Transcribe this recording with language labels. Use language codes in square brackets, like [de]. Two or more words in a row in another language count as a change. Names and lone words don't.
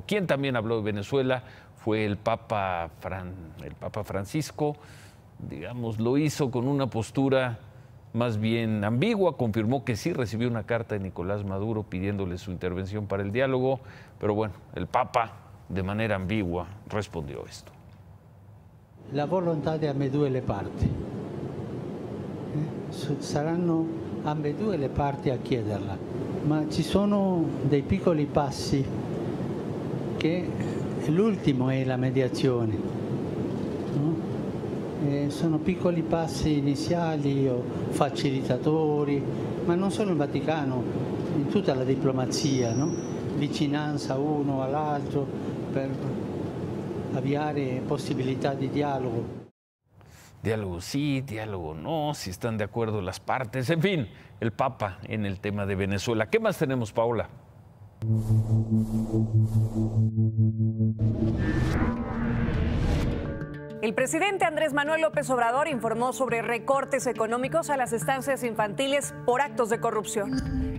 [es] Quien también habló de Venezuela fue el Papa Francisco, digamos, lo hizo con una postura más bien ambigua, confirmó que sí recibió una carta de Nicolás Maduro pidiéndole su intervención para el diálogo, pero bueno, el Papa de manera ambigua respondió esto. [it] La volontà di ambedue le parti. Saranno ambedue le parti a chiederla, ma ci sono dei piccoli passi che l'ultimo è la mediazione, no? Sono piccoli passi iniziali o facilitatori, ma non solo in Vaticano, in tutta la diplomazia, no? Vicinanza uno all'altro per avviare possibilità di dialogo. [es] Diálogo sí, diálogo no, si están de acuerdo las partes, en fin, el Papa en el tema de Venezuela. ¿Qué más tenemos, Paola? El presidente Andrés Manuel López Obrador informó sobre recortes económicos a las estancias infantiles por actos de corrupción.